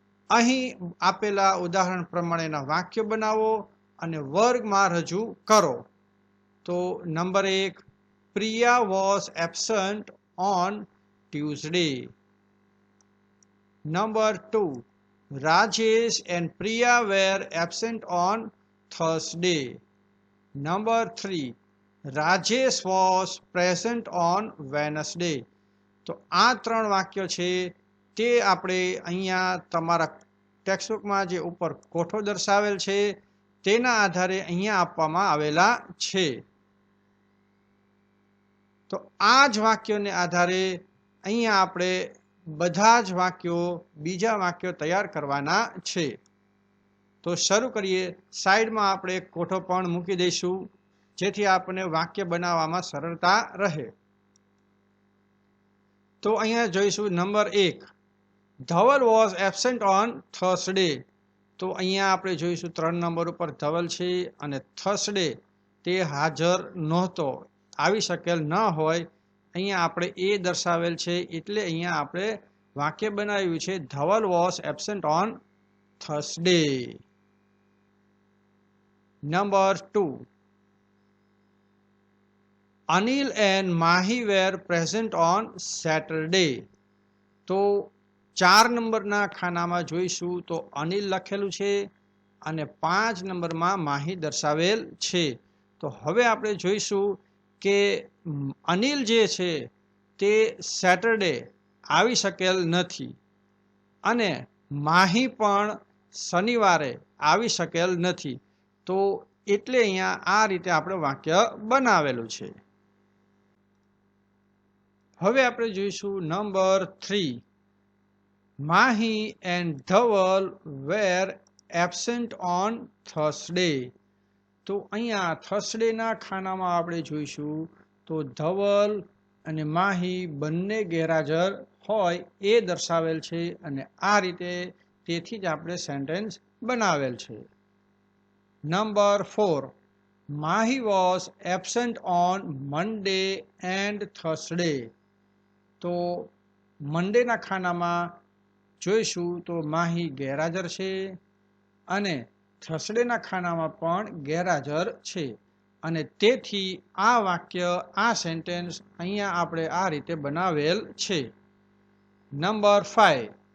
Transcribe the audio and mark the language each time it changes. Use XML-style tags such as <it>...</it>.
<gu>અહીં આપેલા ઉદાહરણ પ્રમાણેના વાક્ય બનાવો અને વર્ગમાં રજૂ કરો.</gu> <en>તો number 1, Priya was absent on Tuesday. Number 2, Rajesh and Priya were absent on Thursday. Number 3, Rajesh was present on Wednesday.</en> <gu>તો આ 3 વાક્યો છે તે આપણે અહીંયા તમારા ટેક્સ્ટબુકમાં જે ઉપર કોઠો દર્શાવેલ છે તેના આધારે અહીંયા આપવામાં આવેલા છે. તો આ જ વાક્યોને આધારે અહીંયા આપણે બધા જ વાક્યો બીજા વાક્યો તૈયાર કરવાના છે. તો શરૂ કરીએ. સાઈડમાં આપણે એક કોઠો પણ મૂકી દઈશું જેથી આપણને વાક્ય બનાવવામાં સરળતા રહે. તો અહીંયા જોઈશું number 1, Dhaval</gu> <en>Was absent on Thursday.</en> <gu>તો અહીંયા આપણે જોઈશું 3 નંબર ઉપર ધવલ છે અને થર્સડે તે હાજર નહોતો, આવી શકેલ ન હોય અહીંયા આપણે એ દર્શાવેલ છે એટલે અહીંયા આપણે વાક્ય બનાવ્યું છે Dhaval</gu> <en>Was absent on Thursday. Number 2, Anil and Mahi were present on Saturday. તો</en> <gu>4 નંબરના ખાનામાં જોઈશું તો અનિલ લખેલું છે અને 5 નંબરમાં માહી દર્શાવેલ છે. તો હવે આપણે જોઈશું કે અનિલ જે છે તે સેટરડે આવી શકેલ નથી અને માહી પણ શનિવારે આવી શકેલ નથી. તો એટલે અહીંયા આ રીતે આપણે વાક્ય બનાવેલું છે. હવે આપણે જોઈશું number 3.</gu> <en>Mahi and Dhaval were absent on Thursday.</en> <gu>તો અહીંયા થર્સડેના ખાનામાં આપણે જોઈશું તો ધવલ અને માહી બંને ગેરહાજર હોય એ દર્શાવેલ છે અને આ રીતે તેથી જ આપણે સેન્ટેન્સ બનાવેલ છે. Number 4.</gu> <en>Mahi was absent on Monday and Thursday.</en> <gu>તો મંડેના ખાનામાં જોઈશું તો માહી ગેરહાજર છે અને થર્સડેના ખાનામાં પણ ગેરહાજર છે અને તેથી આ વાક્ય આ સેન્ટેન્સ અહીંયા આપણે આ રીતે બનાવેલ છે. નંબર 5.</gu>